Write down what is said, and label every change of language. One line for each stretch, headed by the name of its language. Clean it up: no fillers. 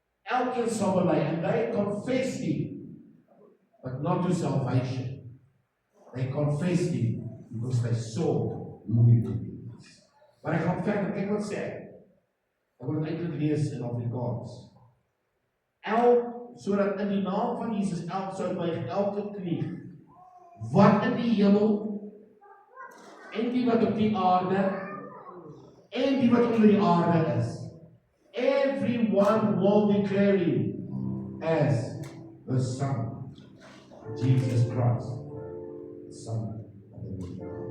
Afrikaans: Elkeen sal bely,
English: and they confess Him, but not to salvation. They confessed Him, because they saw who He is.
Afrikaans: Maar ek gaan verder, kyk wat sê ek. Ek wil dit eintlik lees in Afrikaans. Sodat in die naam van Jesus sou buig elke knie, wat in die hemel, en die wat op die aarde, en die wat onder die aarde is.
English: Everyone will declare Him as the Son, Jesus Christ, the Son of the living God.